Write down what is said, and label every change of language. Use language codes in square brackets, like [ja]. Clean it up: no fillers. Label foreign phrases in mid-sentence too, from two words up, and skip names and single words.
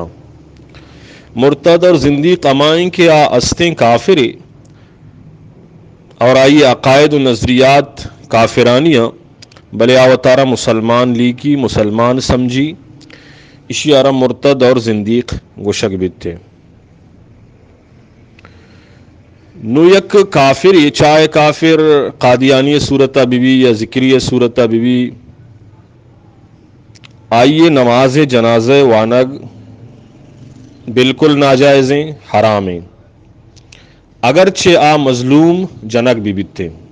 [bal] مرتد اور زندیق امائیں کہ استیں کافری اور آئی عقائد و نظریات کافرانیاں، بلے آوتارا مسلمان لیکی، مسلمان سمجھی، اسی آرہ مرتد اور زندیق گوشک بیتے۔ نو یک کافر یہ چاہے کافر قادیانی صورتہ بھی یا ذکری صورتہ بھی آئیے نماز جنازہ وانگ بالکل ناجائزیں، حرامیں، اگرچہ مظلوم جنک بھی بیتے۔